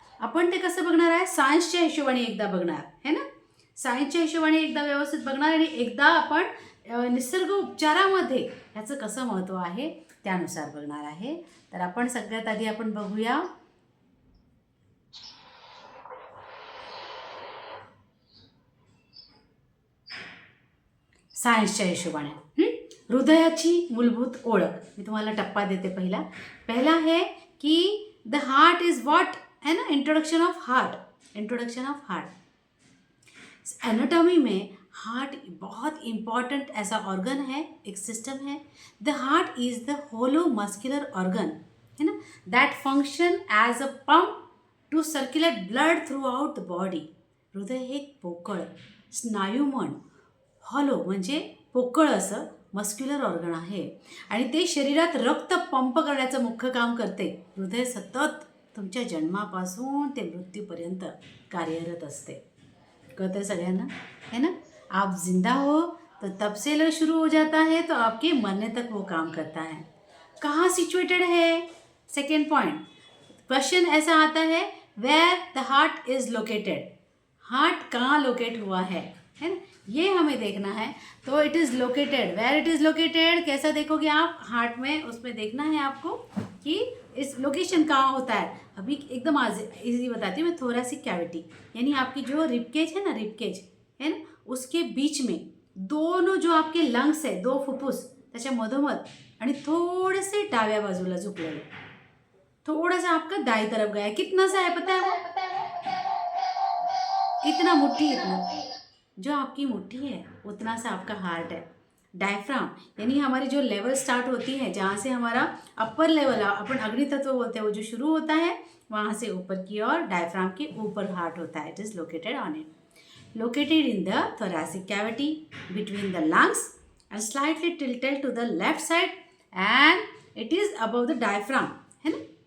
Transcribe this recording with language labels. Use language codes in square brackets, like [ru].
[mr] आपण ते कसं बघणार आहे, सायन्सच्या हिशोबाने एकदा बघणार है ना, सायन्सच्या हिशोबाने एकदा व्यवस्थित बघणार आणि एकदा आपण निसर्ग उपचारामध्ये ह्याचं कसं महत्त्व आहे त्यानुसार बघणार आहे। तर आपण सगळ्यात आधी आपण बघूया सायन्सच्या हिशोबाने हृदयाची मूलभूत ओळख। मी तुम्हाला टप्पा देते। [hi] पहिला है कि [en] The heart is what, है ना, introduction of heart. Introduction of heart [hi] anatomy में हार्ट बहुत इम्पॉर्टेंट ऐसा ऑर्गन है, एक सिस्टम है। [en] The heart is the hollow muscular organ, है ना, that function as a pump to circulate blood throughout the body. [mr] हृदय हे पोकळ स्नायुमन, हॉलो म्हणजे पोकळ असं मस्क्युलर ऑर्गन आहे आणि ते शरीरात रक्त पंप करण्याचं मुख्य काम करते। हृदय सतत तुमच्या जन्मापासून ते मृत्यूपर्यंत कार्यरत असते। [hi] कहते सगळ्यांना, है ना, आप जिंदा हो तो तब से लग शुरू हो जाता है तो आपके मरने तक वो काम करता है। कहाँ सिचुएटेड है, सेकेंड पॉइंट क्वेश्चन ऐसा आता है, [en] Where the heart is located. [hi] Heart कहाँ लोकेट हुआ है ना, ये हमें देखना है। तो [en] it is located, where it is located [hi] कैसा देखोगे आप, हार्ट में उसमें देखना है आपको कि इस लोकेशन कहाँ होता है। अभी एकदम आज इजी बताती हूँ मैं। थोरैसिक कैविटी यानी आपकी जो रिबकेज है ना, रिबकेज है ना, उसके बीच में दोनों जो आपके लंग्स है, [mr] 2 फुफ्फुस त्याच्या मधोमध आणि थोडेसे डाव्या बाजूला झुकलेले, [hi] थोड़ा सा आपका दाई तरफ गया है। कितना सा है पता है वो, इतना मुट्ठी, इतना जो आपकी मुट्ठी है उतना सा आपका हार्ट है। डायफ्राम यानी हमारी जो लेवल स्टार्ट होती है, जहाँ से हमारा अपर लेवल अपन अग्नि तत्व बोलते हैं, वो जो शुरू होता है वहाँ से ऊपर की ओर डायफ्राम के ऊपर हार्ट होता है। [en] it is located on it, located in the thoracic cavity between the lungs and slightly tilted to the left side and it is above the diaphragm, [hi] है ना।